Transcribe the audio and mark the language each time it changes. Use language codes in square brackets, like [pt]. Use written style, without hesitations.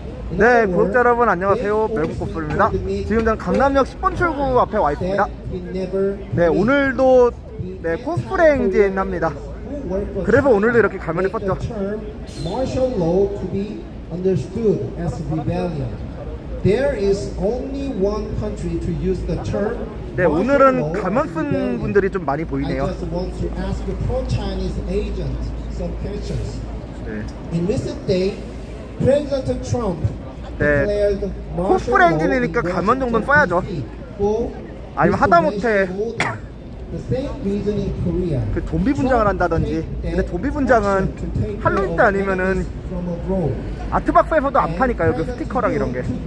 [ko] 네, 구독자 여러분 안녕하세요. 멜군코프입니다. 지금 저는 강남역 10번 출구 앞에 와 있습니다. 네, 오늘도 네, 코스프레 행진합니다. 그래서 오늘도 이렇게 가면을 썼죠. [en] Martial law to be understood as rebellion. There is only one country to use the term. [ko] 네, 오늘은 가면 쓴 분들이 좀 많이 보이네요. [en] I just want to ask the pro-Chinese agent some questions. [ko] 네. [en] In recent day, President Trump [ko] 네, 코스프레 행진이니까 가면 정도는 써야죠. 아니면 하다못해 그 좀비 분장을 한다든지. 근데 좀비 분장은 할로윈 때 아니면은 아트박스에서도 안 파니까요, 그 스티커랑 이런 게.